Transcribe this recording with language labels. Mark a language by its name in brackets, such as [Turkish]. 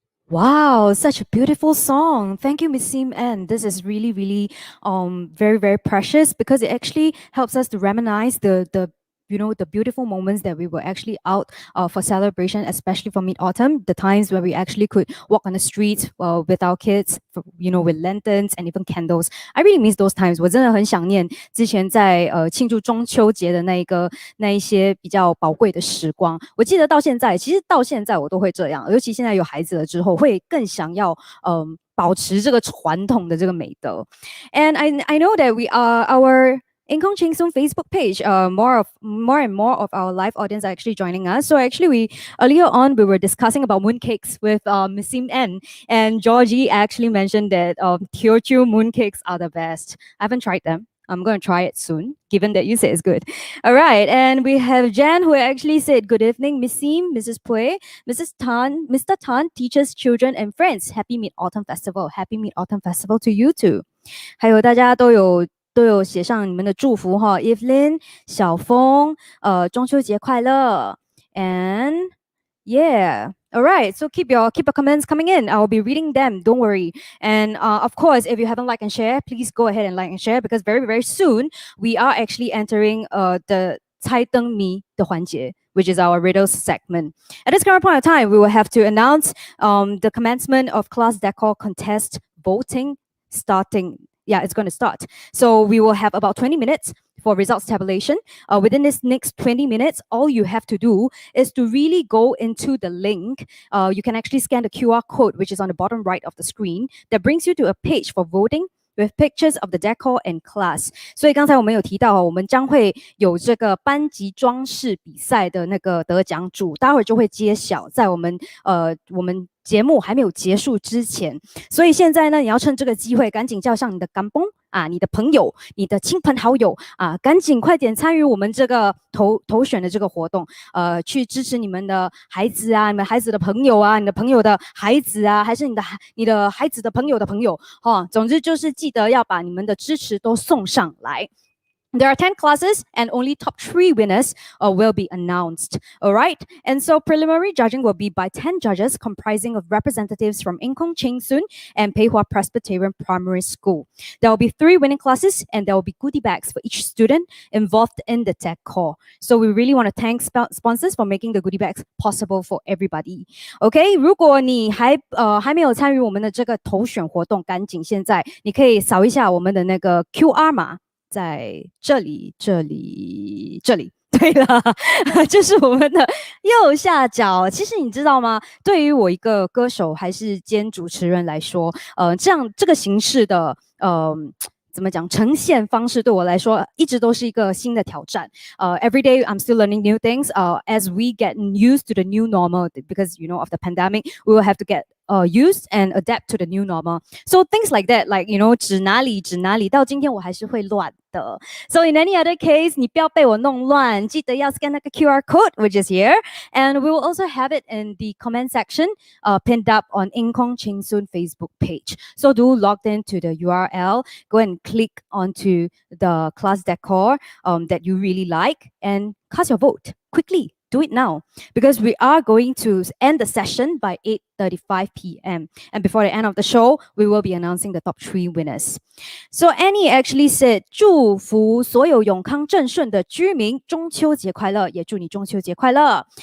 [English] Wow, such a beautiful song. Thank you, Miss Sim. And this is really, really very, very precious because it actually helps us to reminisce the the beautiful moments that we were actually out for celebration, especially for mid-autumn, the times where we actually could walk on the streets with our kids, with lanterns and even candles. I really miss those times. [Chinese] 我真的很想念之前在庆祝中秋节的那一些比较宝贵的时光。我记得到现在，其实到现在我都会这样，尤其现在有孩子了之后，会更想要保持这个传统的这个美德。 [English] And I know that we are our Incong Cheng Soon Facebook page, more and more of our live audience are actually joining us. So actually, earlier on we were discussing about mooncakes with Miss Sim N, and Georgie actually mentioned that Teochew mooncakes are the best. I haven't tried them. I'm going to try it soon, given that you say it's good. All right, and we have Jan who actually said, "Good evening, Miss Sim, Mrs. Pui, Mrs. Tan, Mr. Tan, teachers, children, and friends. Happy Mid-Autumn Festival. Happy Mid-Autumn Festival to you too." [Chinese] 还有大家都有写上你们的祝福哈 ，Evelyn、小峰，中秋节快乐 ， [English] and yeah. All right, so keep your comments coming in. I'll be reading them. Don't worry. And of course, if you haven't liked and share, please go ahead and like and share because very very soon we are actually entering the [Chinese] 猜灯谜的环节, [English] which is our riddles segment. At this current point of time, we will have to announce the commencement of class decor contest voting starting. Yeah, it's going to start. So we will have about 20 minutes for results tabulation. Within this next 20 minutes, all you have to do is to really go into the link. You can actually scan the QR code, which is on the bottom right of the screen, that brings you to a page for voting with pictures of the decor and class. [Chinese] 所以刚才我们有提到，我们将会有这个班级装饰比赛的那个得奖主，待会儿就会揭晓，在我们节目还没有结束之前。所以现在呢，你要趁这个机会，赶紧叫上你的干崩啊，你的朋友，你的亲朋好友啊，赶紧快点参与我们这个投选的这个活动，去支持你们的孩子啊，你们孩子的朋友啊，你的朋友的孩子啊，还是你的孩子的朋友的朋友，总之就是记得要把你们的支持都送上来。 [English] There are 10 classes and only top 3 winners will be announced. All right. And so preliminary judging will be by 10 judges comprising of representatives from Incong Cheng Soon and Pei Hua Presbyterian Primary School. There will be 3 winning classes and there will be goodie bags for each student involved in the decor. So we really want to thank sponsors for making the goodie bags possible for everybody. Okay. [Chinese] 如果你还没有参与我们的这个投选活动，赶紧现在你可以扫一下我们的那个 QR 码。在这里，对了，就是我们的右下角。其实你知道吗？对于我一个歌手还是兼主持人来说，这个形式的怎么讲呈现方式对我来说一直都是一个新的挑战。 [English] Every day I'm still learning new things. As we get used to the new normal, because of the pandemic, we will have to get used and adapt to the new normal. So things like that, like [Chinese] 指哪里到今天我还是会乱。的。 [English] So in any other case, [Chinese] 你不要被我弄乱，记得要 [English] scan 那个 QR code, which is here, and we will also have it in the comment section, pinned up on Inkong Cheng Soon Facebook page. So do log into the URL, go and click onto the class decor that you really like, and cast your vote quickly. Do it now because we are going to end the session by 8:35 p.m. And before the end of the show, we will be announcing the top 3 winners. So Annie actually said, [Chinese] 祝福所有永康正顺的居民中秋节快乐，也祝你中秋节快乐。